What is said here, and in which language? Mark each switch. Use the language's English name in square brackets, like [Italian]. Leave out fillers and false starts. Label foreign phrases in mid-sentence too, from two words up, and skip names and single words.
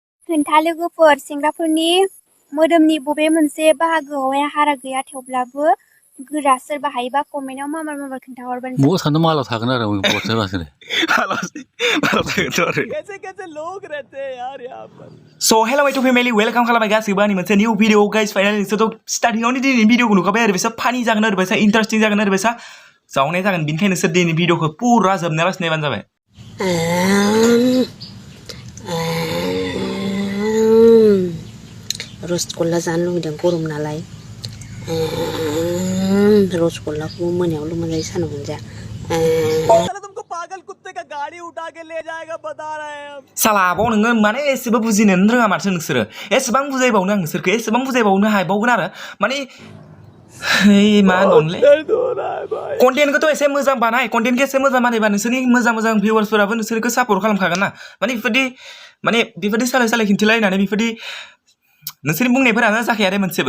[Bodo] खोन्था लोगोफोर सेंग्राफोरनि मोदोमनि बबे मोनसे बाहागोआवहाय हारा गैया थेवब्लाबो गोरा सोरबा हायोबा कमेन्टआव माबार खोन्थाहरबानो मौ सानदों मालाव थागोन आरो बरसे बासोनो [Hindi] कैसे लोग रहते हैं यार यहाँ पर [English] So hello my family welcome [Bodo] खालामबाय गासिबो आंनि मोनसे [English] new video guys finally [Bodo] नोंसोरथ' स्टार्टिंआवनो दिनै भिडिअखौ नुखाबाय ओरैबायसा फानि जागोन ओरैबायसा इन्टारेस्टिं जागोन ओरैबायसा जावनाय जागोन बिनिखायनो नोंसोर दिनै भिडिअखौ पुरा जोबनायालासे नायबानो जाबाय रसगुल्ला जानो लुगैदों गरम नालाय रसगुल्लाखौ मोनायावल' मोनजायो सानाव मोनजाया [Hindi] तुमको पागल कुत्ते का गाड़ी उठा के ले जाएगा बता रहे हैं [Bodo] साला बाव नोङो माने एसेबो बुजिनोनो रोङा माथो नोंसोरो एसेबां बुजायबावनो आं नोंसोरखौ एसेबां बुजायबावनो हाबावगोन आरो माने मा होनबावनोलै कन्टेन्टखौथ' एसे मोजां बानाय कन्टेन्टखौ एसे मोजां बानायबा नोंसोरनि मोजां भिउवार्सफोराबो नोंसोरखौ सापर्ट खालामखागोन ना माने बेफोरदि सालाय खिन्थिलायनानै बेफोरदि नोंसोरनि बुंनायफोरानो जाखाया दे मोनसेबो